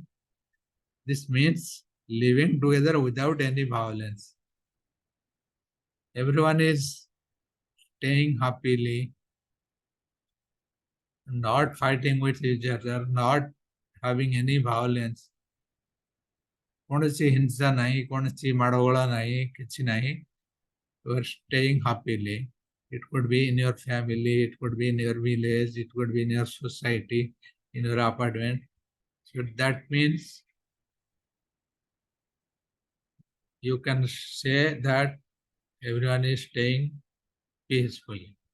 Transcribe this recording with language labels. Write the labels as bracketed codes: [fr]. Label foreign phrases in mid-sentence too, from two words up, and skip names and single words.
[en] This means living together without any violence. Everyone is staying happily, not fighting with each other, not having any violence. [or] କୌଣସି ହିଂସା ନାହିଁ, କୌଣସି ମାଡ଼ଗୋଳ ନାହିଁ, କିଛି ନାହିଁ. [en] You are staying happily. It could be in your family, it could be in your village, it could be in your society, in your apartment. So that means you can say that everyone is staying peacefully.